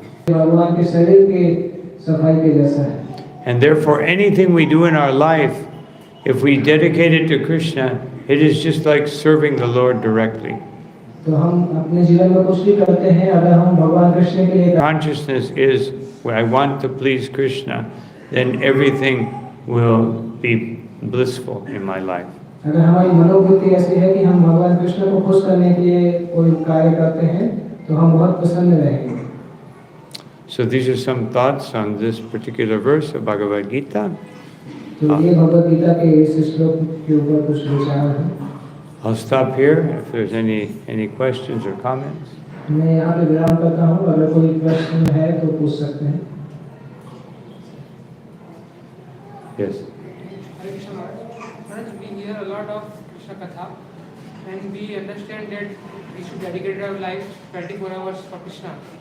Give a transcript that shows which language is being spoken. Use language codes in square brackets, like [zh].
[hi] भगवान के शरीर के सफाई के जैसा है। [en] And therefore anything we do in our life, if we dedicate it to Krishna, it is just like serving the Lord directly. [hi] तो हम अपने जीवन में कुछ भी करते हैं अगर हम भगवान कृष्ण के लिए [en] Consciousness is when I want to please Krishna, then everything will be blissful in my life. [hi] अगर हमारी मनोवृत्ति ऐसी है कि हम भगवान कृष्ण को खुश करने के लिए कोई कार्य करते हैं तो हम बहुत प्रसन्न रहेंगे। [en] So these are some thoughts on this particular verse of Bhagavad Gita. [hi] तो ये भगवद गीता के इस श्लोक के ऊपर कुछ विचार हैं। [en] I'll stop here if there's any questions or comments. [hi] मैं यहाँ पे विराम करता हूँ, अगर कोई प्रश्न है तो पूछ सकते हैं। [en] Yes. Hare Krishna Maharaj, we hear a lot of Krishna Katha and we understand that we should dedicate our life 24 hours for Krishna.